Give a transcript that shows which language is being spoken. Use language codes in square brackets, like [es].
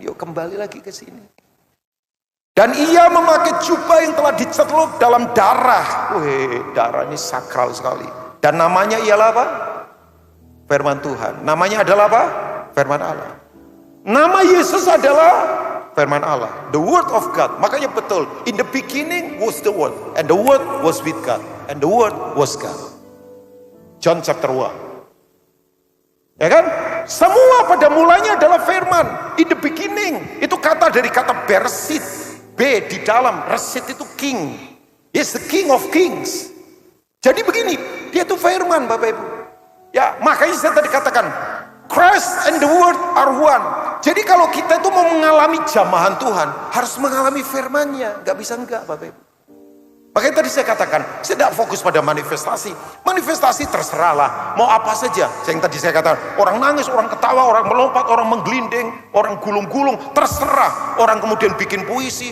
[id] Yuk kembali lagi ke sini. Dan ia memakai jubah yang telah dicelup dalam darah. Darah ini sakral sekali. Dan namanya ialah apa? Firman Tuhan. Namanya adalah apa? Firman Allah. Nama Yesus adalah firman Allah. [en] The word of God. [id] Makanya betul. [en] In the beginning was the word. And the word was with God. And the word was God. John chapter 1. [id] Ya kan? Semua pada mulanya adalah firman. [en] In the beginning. [id] Itu kata dari kata bersit. B di dalam. Resit itu king. [en] Yes, the king of kings. [id] Jadi begini. Dia itu firman Bapak Ibu. Ya, makanya saya tadi katakan. [en] Christ and the word are one. [id] Jadi kalau kita itu mau mengalami jamahan Tuhan, harus mengalami firman-Nya. Gak bisa enggak Bapak Ibu. Makanya tadi saya katakan, saya tidak fokus pada manifestasi. Manifestasi terserahlah, mau apa saja. Yang tadi saya katakan, orang nangis, orang ketawa, orang melompat, orang menggelinding, orang gulung-gulung, terserah. Orang kemudian bikin puisi.